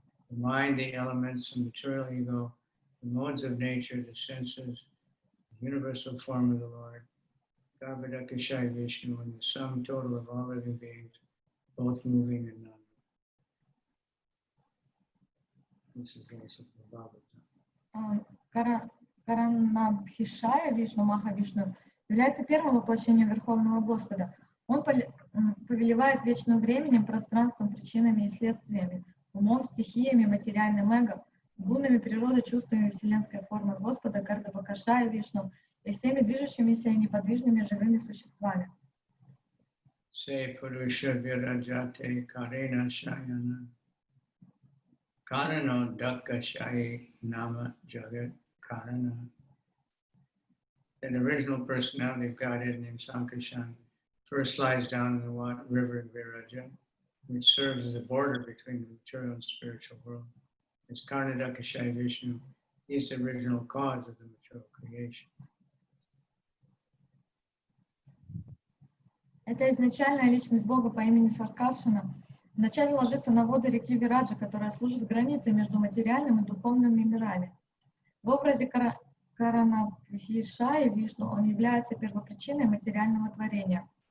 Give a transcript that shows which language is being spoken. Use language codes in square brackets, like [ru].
[en] The mind, the elements, the material ego, the modes of nature, the senses, the universal form of the Lord, Karadakashai Vishnu, and the sum total of all living beings, both moving and non-moving. This is also from Bhagavatam. [ru] Каранабхишая Вишну, Маха-Вишну, является первым воплощением Верховного Господа. Он повелевает вечным временем, пространством, причинами и следствиями, умом, стихиями, материальным эго, гунами природы, чувствами вселенской формы Господа, Кардабакашая Вишну и всеми движущимися и неподвижными живыми существами. [sa] Say Purusha Virajate Karena Shayana Karano Dakashai Nama Jagat Karana. [en] An original personality of Godhead named Sankarshan first lies down in the river Viraja, which serves as a border between the material and spiritual world. As Karnadakashai Vishnu, he is the original cause of the material creation. [ru] Это изначальная личность Бога по имени Саркаршана вначале ложится на воды реки Вираджа, которая служит границей между материальным и духовными мирами. В образе Каранабхишая Вишну он является первопричиной материального творения.